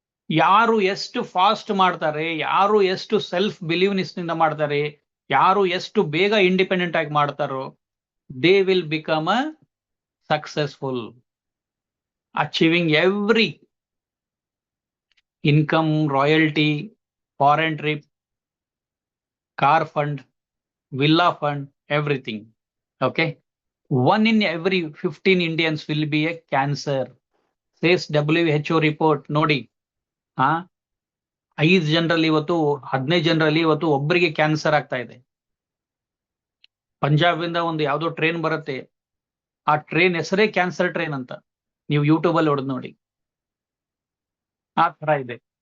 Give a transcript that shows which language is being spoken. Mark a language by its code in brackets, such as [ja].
[kn] ಯಾರು ಎಷ್ಟು ಫಾಸ್ಟ್ ಮಾಡ್ತಾರೆ, ಯಾರು ಎಷ್ಟು ಸೆಲ್ಫ್ ಬಿಲೀವ್ನೆಸ್ ನಿಂದ ಮಾಡ್ತಾರೆ, ಯಾರು ಎಷ್ಟು ಬೇಗ ಇಂಡಿಪೆಂಡೆಂಟ್ ಆಗಿ ಮಾಡ್ತಾರೋ, [en] They will become a successful, achieving every income, royalty, foreign trip, car fund, villa fund, everything. Okay. 1 in every 15 Indians will be a cancer, says WHO report. [kn] ನೋಡಿ, 5 ಜನರಲ್ಲಿ ಇವತ್ತು, 15 ಜನರಲ್ಲಿ ಇವತ್ತು ಒಬ್ಬರಿಗೆ ಕ್ಯಾನ್ಸರ್ ಆಗ್ತಾ ಇದೆ. ಪಂಜಾಬ್ ಇಂದ ಒಂದು ಯಾವ್ದೋ ಟ್ರೈನ್ ಬರುತ್ತೆ, ಆ ಟ್ರೈನ್ ಹೆಸರೇ ಕ್ಯಾನ್ಸರ್ ಟ್ರೈನ್ ಅಂತ. ನೀವು ಯೂಟ್ಯೂಬ್ ಅಲ್ಲಿ ಹೊಡೆದು ನೋಡಿ, ಆ ತರ ಇದೆ.